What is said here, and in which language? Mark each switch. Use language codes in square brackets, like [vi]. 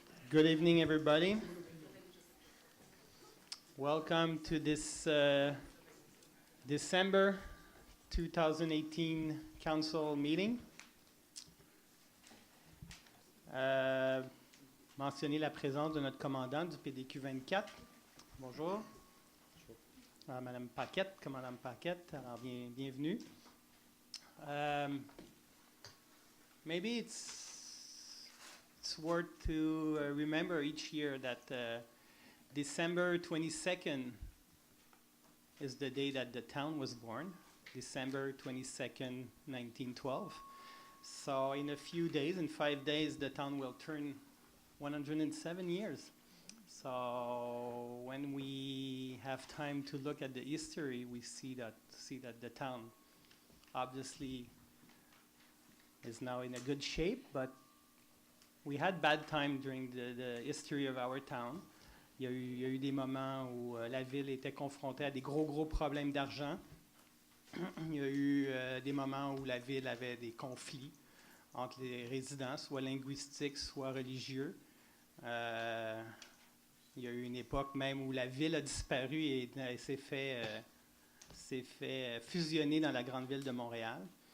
[en] Good evening, everybody. Welcome to this December 2018 Council meeting. [fr] Mentionner la présence de notre commandant du PDQ 24. Bonjour. Madame Paquette, commandant Paquette, alors bienvenue. [en] Maybe it's worth to remember each year that December 22nd is the day that the town was born, December 22nd, 1912. So in a few days, in 5 days, the town will turn 107 years. So when we have time to look at the history, we see that the town obviously is now in a good shape, but we had bad time during the history of our town. [fr] Il y a eu des moments où la ville était confrontée à des gros problèmes d'argent. Il y a eu des moments où la ville avait des conflits entre les résidents, soit linguistiques, soit religieux. Il y a eu une époque même où la ville a disparu et s'est fait fusionner dans la grande ville de Montréal.